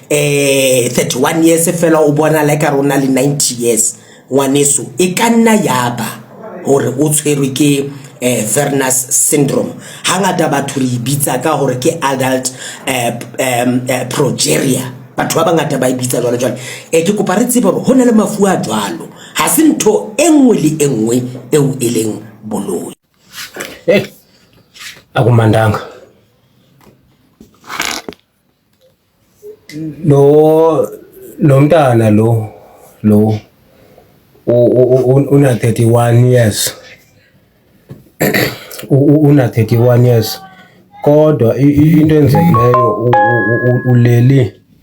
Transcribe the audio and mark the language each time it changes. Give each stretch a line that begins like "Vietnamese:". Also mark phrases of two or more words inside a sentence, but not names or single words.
Southern Sotho: 31 years fela o bona like rona le 90 years ngwaneso e ka nna yaba hore o tshwerwe ke
English: Verner's syndrome
Southern Sotho: hangata batho re bitsa ka hore ke
English: adult progeria
Southern Sotho: batho ba bangata ba bitsa jwalo ke kopa re tsebe hore hona le mafu a jwalo ha se ntho enngwe le enngwe eo e leng boloi
Xhosa: akumandanga lo mntana lo una 31 years una 31 years kodwa into enzekileyo uleli